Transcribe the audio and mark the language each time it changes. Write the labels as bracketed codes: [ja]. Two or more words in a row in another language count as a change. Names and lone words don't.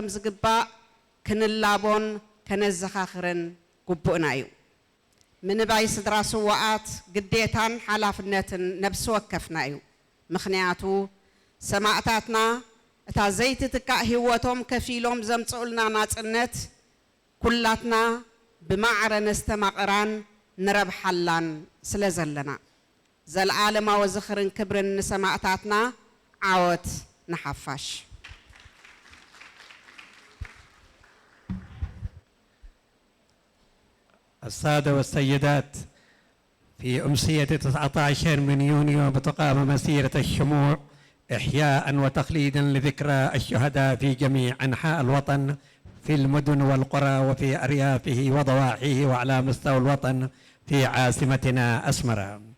[ti] ዝግባእ ክንላቦን ከነዘኻኽርን ግቡእና እዩ ምንባይ ስድራ ስዋኣት ግዴታን ሓላፍነትን ነብሲ ወከፍና እዩ ምኽንያቱ ሰማዕታትና እታ ዘይትትካእ ህይወቶም ከፊሎም ዘምጽኡልና ናጽነት ኩላትና ብማዕረ ነስተማቕራን ንረብሓላን ስለ ዘለና ዘለዓለማዊ ዝኽርን ክብርን ንሰማዕታትና ዓወት ንሓፋሽ [ar] السادة والسيدات في أمسية 19 من يونيو بتقام مسيرة الشموع إحياء وتخليدا لذكرى الشهداء في جميع أنحاء الوطن في المدن والقرى وفي أريافه وضواحيه وعلى مستوى الوطن في عاصمتنا أسمرة